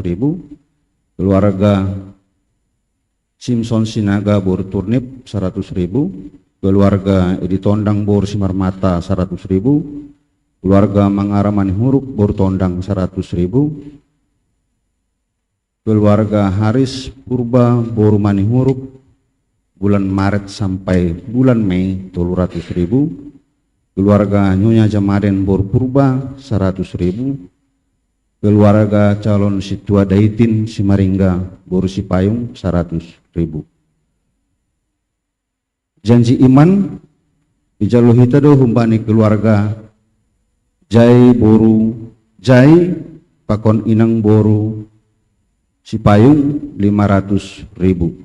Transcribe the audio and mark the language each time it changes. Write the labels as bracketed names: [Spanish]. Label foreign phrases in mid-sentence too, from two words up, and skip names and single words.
[Indonesian] Keluarga Simpson Sinaga boru Turnip 100.000. Keluarga Edi Tondang boru simarmata 100.000. Keluarga Mangaraman Huruk boru Tondang 100.000. Keluarga Haris Purba boru Manihuruk bulan Maret sampai bulan Mei 300.000. Keluarga Nyonya Jamaden boru Purba 100.000. Keluarga calon situa Daitin Simaringga boru Sipayung 100.000. [Batak Simalungun] Janji iman ijaluhita do humbani keluarga Jai boru Jai pakon inang boru Sipayung 500.000.